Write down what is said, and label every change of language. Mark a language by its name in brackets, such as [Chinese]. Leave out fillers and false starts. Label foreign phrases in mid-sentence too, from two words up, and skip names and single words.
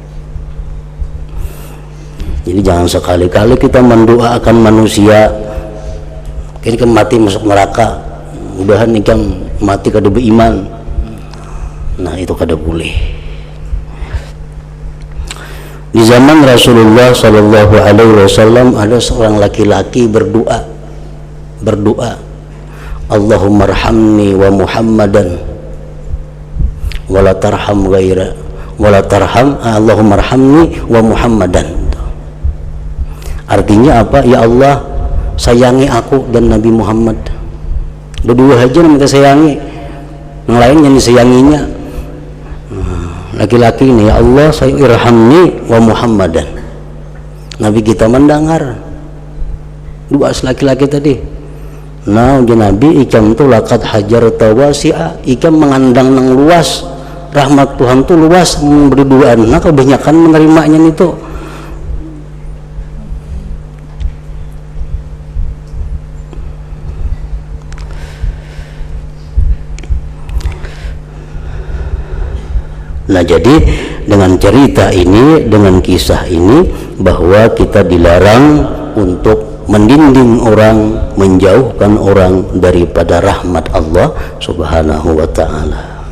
[Banjar] Jadi jangan sekali-kali kita mendoakan manusia kini kan mati masuk neraka, mudahan ikan mati kada beriman. Nah itu kada boleh. Di zaman Rasulullah [Arabic] صلى الله عليه وسلم [Banjar] ada seorang laki-laki berdoa, [Arabic] اللهم ارحمني ومحمدا ولا ترحم غيرا ولا ترحم اللهم ارحمني ومحمدا. [Banjar] Artinya apa? [Arabic] Ya Allah, [Banjar] sayangi aku dan Nabi Muhammad. Berdua aja minta sayangi, yang lain yang disayanginya. Laki-laki ini, [Arabic] ya Allah, [Banjar] saya [Arabic] ارحمني ومحمدا. [Banjar] Nabi kita mendengar dua laki-laki tadi. Nah, Nabi ikam tu [Arabic] لقد حجرت واسعا, [Banjar] ikam mengandang nang luas, rahmat Tuhan tu luas, memberi duaan. Nah, kebanyakan menerimanya itu. Nah, jadi dengan cerita ini, dengan kisah ini, bahwa kita dilarang untuk mendinding orang, menjauhkan orang daripada rahmat Allah [Arabic] سبحانه وتعالى.